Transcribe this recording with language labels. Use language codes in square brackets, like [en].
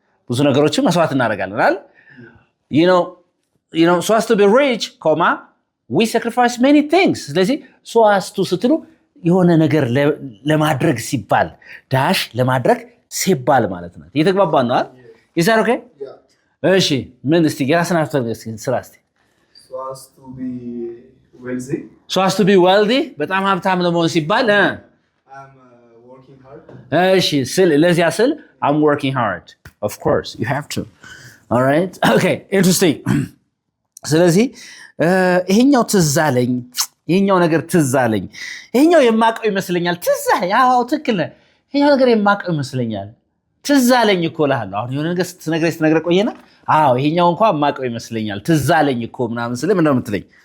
[am] ብዙ ነገሮችን መስዋዕት እናደርጋለን አይደል? [en] You know so as to be rich, we sacrifice many things. [am] ስለዚህ so as to ስትሉ የሆነ ነገር ለማድረግ ሲባል ዳሽ ለማድረግ ሲባል ማለት ነው። የተግባባን ነው አይደል? [en] Is that okay? [am] እሺ ምን እስቲ የራስን አፍተር ስራ እስቲ [en] so as to be wealthy. So as to be wealthy [am] በጣም ሀብታም ለመሆን ሲባል [en] I'm working hard. [am] እሺ ለዚያ ስል [en] I'm working hard. Of course you have to. All right? Okay, interesting. [am] ስለዚህ ይሄኛው ትዝ አለኝ፣ ይሄኛው ነገር ትዝ አለኝ፣ ይሄኛው የማቀው ይመስለኛል። ትዝ አለኝ። አዎ ትክክል ነህ። ይሄኛው ነገር የማቀው ይመስለኛል። ትዝ አለኝ እኮ እልሃለሁ። አሁን የሆነ ነገር ስትነግረኝ ቆየና አዎ ይሄኛው እንኳን የማቀው ይመስለኛል። ትዝ አለኝ እኮ ምናምን ስልህ ምንድን ነው የምትለኝ?